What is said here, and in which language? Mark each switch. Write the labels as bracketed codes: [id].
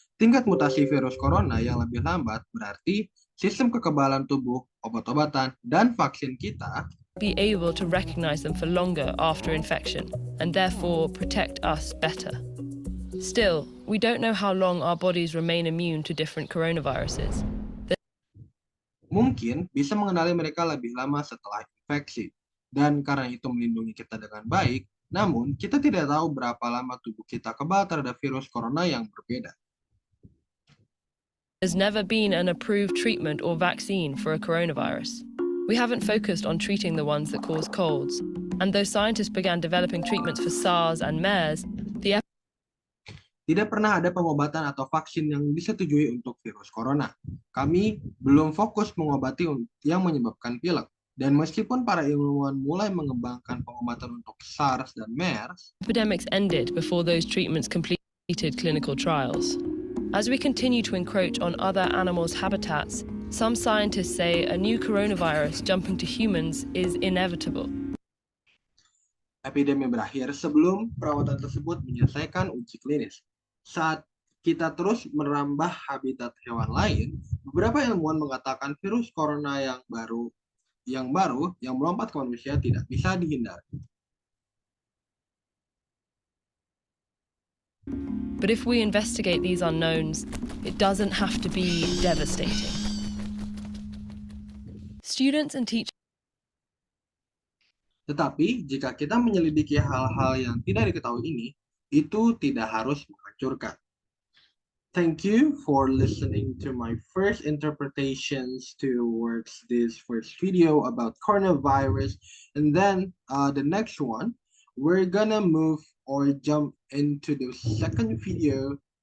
[id] Tingkat mutasi virus corona yang lebih lambat berarti sistem kekebalan tubuh, obat-obatan, dan vaksin kita [en] be able to recognize them for longer after infection and therefore protect us better. Still, we don't know how long our bodies remain immune to different coronaviruses. [id] mungkin bisa mengenali mereka lebih lama setelah infeksi. Dan karena itu melindungi kita dengan baik, namun kita tidak tahu berapa lama tubuh kita kebal terhadap virus corona yang berbeda. [en] There's never been an approved treatment or vaccine for a coronavirus. We haven't focused on treating the ones that cause colds. And though scientists began developing treatments for SARS and MERS, the [id] Tidak pernah ada pengobatan atau vaksin yang disetujui untuk virus corona. Kami belum fokus mengobati yang menyebabkan pilek. Dan meskipun para ilmuwan mulai mengembangkan pengobatan untuk SARS dan MERS, [en] epidemics ended before those treatments completed clinical trials. As we continue to encroach on other animals' habitats, some scientists say a new coronavirus jumping to humans is inevitable. [id] epidemi berakhir sebelum perawatan tersebut menyelesaikan uji klinis. Saat kita terus merambah habitat hewan lain, beberapa ilmuwan mengatakan virus corona yang baru yang melompat ke manusia tidak bisa dihindari. [en] But if we investigate these unknowns, it doesn't have to be devastating. Students and teachers [id] Tetapi jika kita menyelidiki hal-hal yang tidak diketahui ini, itu tidak harus menghancurkan. [en] Thank you for listening to my first interpretations towards this first video about coronavirus. And then the next one, we're gonna move or jump into the second video.